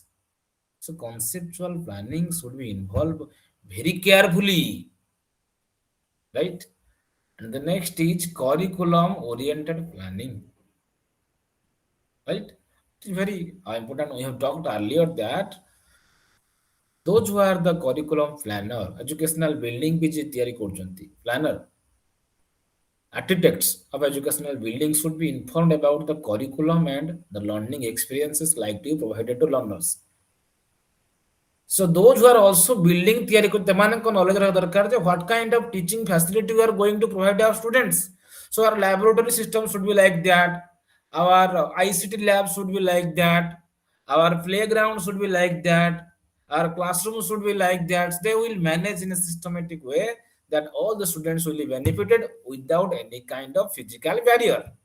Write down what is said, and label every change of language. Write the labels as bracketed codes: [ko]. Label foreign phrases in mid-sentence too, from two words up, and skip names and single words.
[en] So conceptual planning should be involved very carefully, right? And the next is curriculum oriented planning, right? It is very important. We have talked earlier that those who are the curriculum planner, educational building which [or] ତିଆରି କରୁଛନ୍ତି, [en] planner, architects of educational buildings should be informed about the curriculum and the learning experiences likely provided to learners. So those who are also building theory [or] ସେମାନଙ୍କ knowledge ରହିବା ଦରକାର ଯେ [en] what kind of teaching facility we are going to provide our students. So our laboratory system should be like that. Our ICT lab should be like that. Our playground should be like that. Our classroom should be like that. They will manage in a systematic way that all the students will be benefited without any kind of physical barrier.